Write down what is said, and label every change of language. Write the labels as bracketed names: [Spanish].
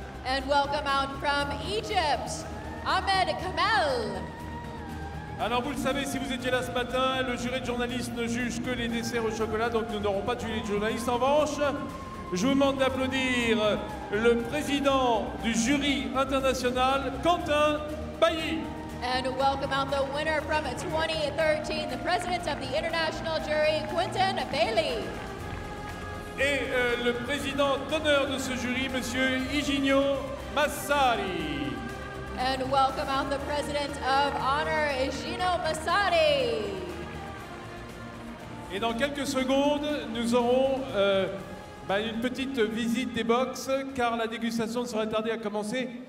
[English] And welcome out from Egypt, Ahmed Kamel. [French] Alors vous le savez, si vous étiez là ce matin, le jury de journalistes ne juge que les desserts au chocolat, donc nous n'aurons pas de jury de journalistes. En revanche, je vous demande d'applaudir le président du jury international, Quentin Bailly. [English] And welcome out the winner from 2013, the president of the international jury, Quentin Bailey. [French] Et le président d'honneur de ce jury, Monsieur Iginio Massari. [English] And welcome out the president of honor, Gino Massari. [French] Et dans quelques secondes, nous aurons une petite visite des box, car la dégustation ne sera tardée à commencer.